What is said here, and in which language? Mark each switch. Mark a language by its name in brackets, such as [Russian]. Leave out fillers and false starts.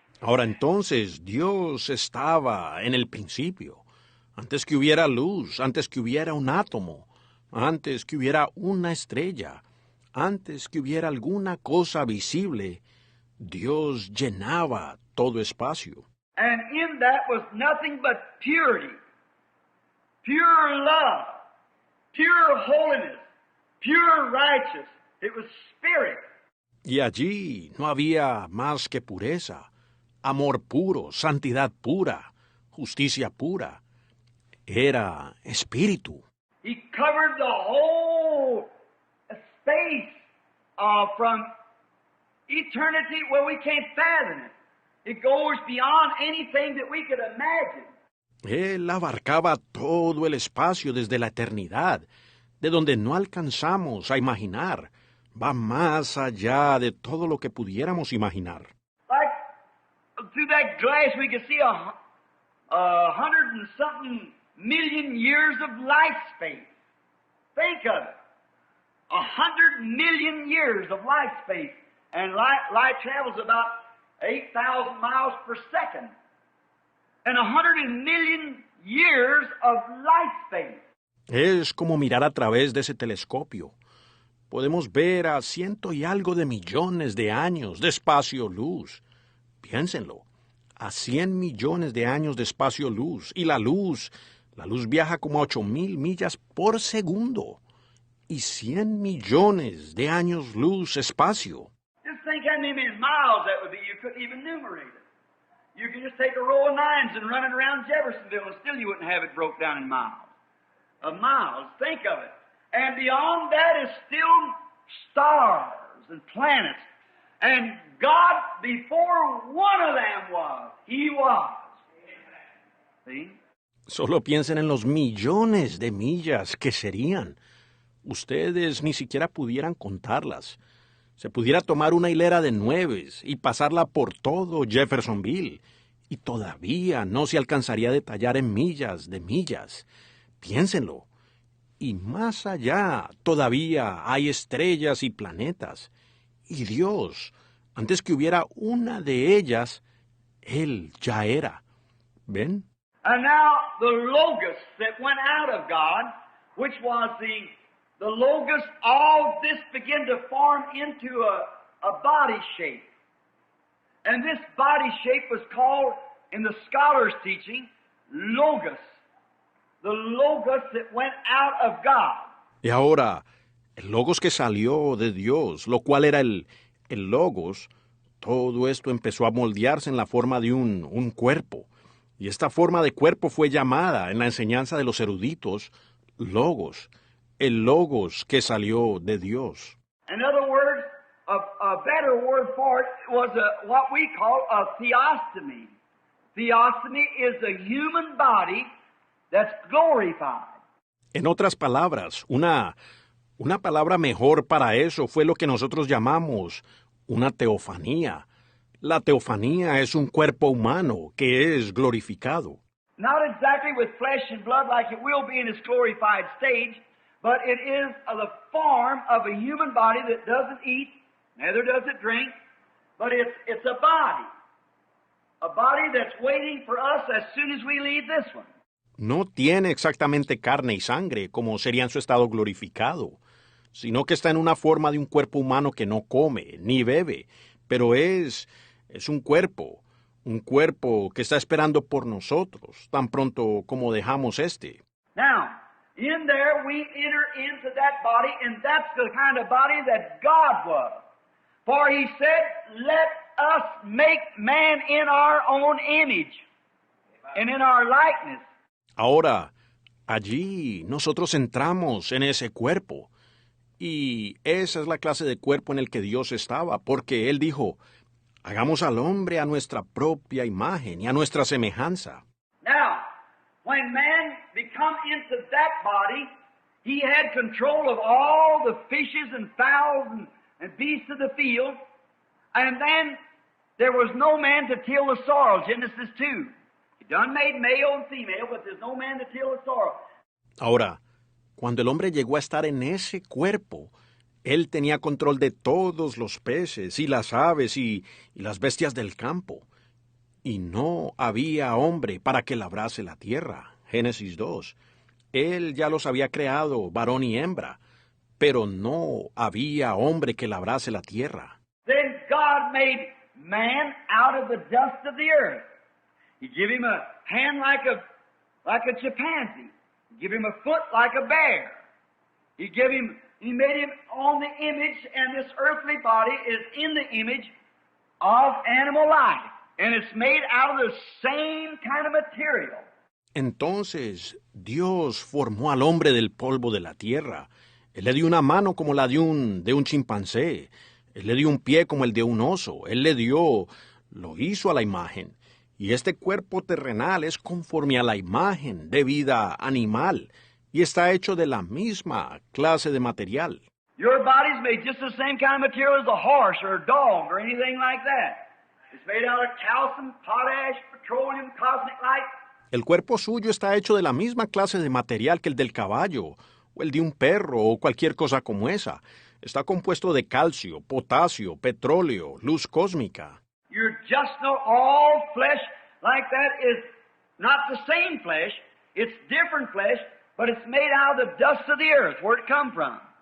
[Spanish] Ahora entonces, Dios estaba en el principio, antes que hubiera luz, antes que hubiera un átomo, antes que hubiera una estrella, antes que hubiera alguna cosa visible, Dios llenaba todo espacio. [English] And in that was nothing but purity, pure love, pure holiness, pure righteousness. It was spirit. [Spanish] Y allí no había más que pureza, amor puro, santidad pura, justicia pura. Era espíritu. [English] He covered the whole space from eternity where we can't fathom it. It goes beyond anything that we could imagine. [Spanish] Él abarcaba todo el espacio desde la eternidad, de donde no alcanzamos a imaginar. Va más allá de todo lo que pudiéramos imaginar. [English] Like through that glass we could see a 100 and something million years of life space. Think of it. 100 million years of life space. And light travels about 8,000 miles per second. And 100 million years of life space. [Spanish] Es como mirar a través de ese telescopio. Podemos ver a 100 y algo de millones de años de espacio-luz. Piénsenlo, a 100 millones de años de espacio-luz. Y la luz viaja como a 8,000 millas por segundo. Y 100 millones de años luz espacio. [English] Just think how many miles that would be. You couldn't even numerate it. You could just take a row of nines and run it around Jeffersonville, and still you wouldn't have it broke down in miles. Of miles, think of it. And beyond that is still stars and planets. And God, before one of them was, He was. See? [Spanish] Solo piensen en los millones de millas que serían. Ustedes ni siquiera pudieran contarlas. Se pudiera tomar una hilera de 9 y pasarla por todo Jeffersonville, y todavía no se alcanzaría a detallar en millas de millas. Piénsenlo. Y más allá todavía hay estrellas y planetas. Y Dios, antes que hubiera una de ellas, Él ya era. ¿Ven? [English] And now the Logos that went out of God, which was the Logos, all this began to form into a body shape. And this body shape was called, in the scholars' teaching, Logos. The Logos that went out of God. [Spanish] Y ahora, el Logos que salió de Dios, lo cual era el Logos, todo esto empezó a moldearse en la forma de un cuerpo. Y esta forma de cuerpo fue llamada, en la enseñanza de los eruditos, Logos. El Logos que salió de Dios. [English] In other words, a better word for it was what we call a theostomy. Theostomy is a human body that's glorified. [Spanish] En otras palabras, una palabra mejor para eso fue lo que nosotros llamamos una teofanía. La teofanía es un cuerpo humano que es glorificado. [English] Not exactly with flesh and blood like it will be in its glorified stage, but it is the form of a human body that doesn't eat, neither does it drink, but it's a body that's waiting for us as soon as we leave this one. [Spanish] No tiene exactamente carne y sangre como sería en su estado glorificado, sino que está en una forma de un cuerpo humano que no come ni bebe, pero es un cuerpo que está esperando por nosotros, tan pronto como dejamos este. [English] Now, in there we enter into that body, and that's the kind of body that God was. For He said, let us make man in our own image and in our likeness. [Spanish] Ahora, allí nosotros entramos en ese cuerpo, y esa es la clase de cuerpo en el que Dios estaba, porque Él dijo, Hagamos al hombre a nuestra propia imagen y a nuestra semejanza. [English] Now, when man become into that body, he had control of all the fishes and fowls and beasts of the field, and then there was no man to till the soil, Genesis 2. He done made male and female, but there's no man to till the soil. [Spanish] Ahora, cuando el hombre llegó a estar en ese cuerpo, él tenía control de todos los peces y las aves y las bestias del campo. Y no había hombre para que labrase la tierra. Génesis 2. Él ya los había creado, varón y hembra, pero no había hombre que labrase la tierra. [English] Then God made man out of the dust of the earth. He gave him a hand like a chimpanzee. He gave him a foot like a bear. He made him on the image, and this earthly body is in the image of animal life. And it's made out of the same kind of material. [Spanish] Entonces Dios formó al hombre del polvo de la tierra. Él le dio una mano como la de un chimpancé. Él le dio un pie como el de un oso. Lo hizo a la imagen. Y este cuerpo terrenal es conforme a la imagen de vida animal. Y está hecho de la misma clase de material. [English] Your body's made just the same kind of material as a horse or a dog or anything like that. It's made out of calcium, potash, petroleum, cosmic light. [Spanish] El cuerpo suyo está hecho de la misma clase de material que el del caballo, o el de un perro, o cualquier cosa como esa. Está compuesto de calcio, potasio, petróleo, luz cósmica. [English] You're just not all flesh like that is not the same flesh. It's different flesh, but it's made out of the dust of the earth, where it come from.